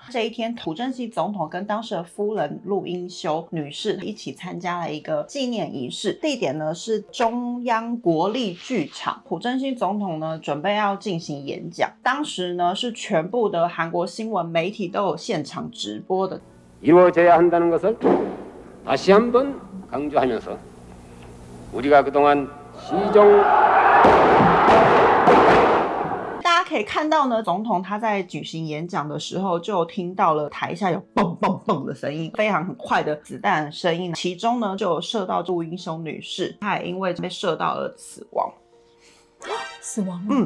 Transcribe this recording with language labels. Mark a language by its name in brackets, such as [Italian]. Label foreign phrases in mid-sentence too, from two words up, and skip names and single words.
[Chinese] 这一天，朴正熙总统跟当时的夫人陆英修女士一起参加了一个纪念仪式，地点呢是中央国立剧场。朴正熙总统呢准备要进行演讲，当时呢是全部的韩国新闻媒体都有现场直播的。 [Korean] 이루어져야 한다는 것을 다시 한번 강조하면서 우리가 그동안 시정 [Chinese] 大家可以看到呢，总统他在举行演讲的时候，就听到了台下有蹦蹦蹦的声音，非常很快的子弹声音，其中呢就有射到陆英修女士，她也因为被射到而死亡。死亡了？